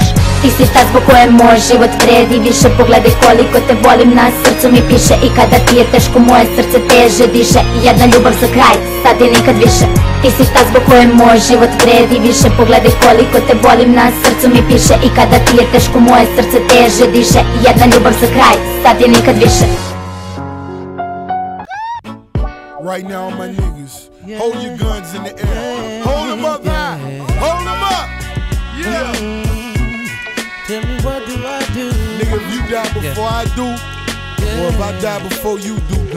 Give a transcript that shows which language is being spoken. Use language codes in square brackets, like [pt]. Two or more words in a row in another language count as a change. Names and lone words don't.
[sr] Ti si ta zbog koje moj život vredi više. Pogledaj koliko te volim, na srcu mi piše. I kada ti je teško moje srce teže diše. Jedna ljubav za kraj, sad i nikad više. Ti si ta zbog koje moj život vredi više. Pogledaj koliko te volim, na srcu mi piše. I kada ti je teško moje srce teže diše. Jedna ljubav za kraj, sad i nikad više. [en] Right now, my niggas, hold your guns in the air. Hold them up high. Hold them up. Yeah. Tell me what do I do? Nigga, if you die before I do, or if I die before you do, gun.